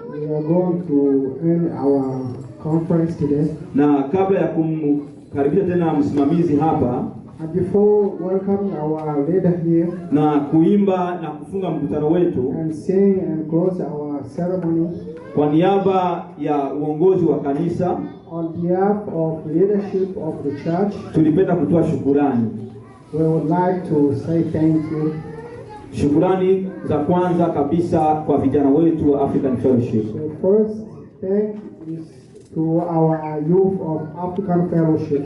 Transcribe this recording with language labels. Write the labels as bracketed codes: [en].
[en] We are going to end our conference today. [sw] Na kabla ya kumkaribisha tena msimamizi hapa [en] And before welcoming our leader here [sw] na kuimba na kufunga mkutano wetu [en] and sing and close our ceremony, [sw] kwa niaba ya uongozi wa kanisa, [en] on behalf of leadership of the church, [sw] tulipenda kutoa shukurani. [en] we would like to say thank you. [sw] Shukurani za kwanza kabisa kwa vijana wetu wa African Fellowship. [en] The first thank is to our youth of African Fellowship.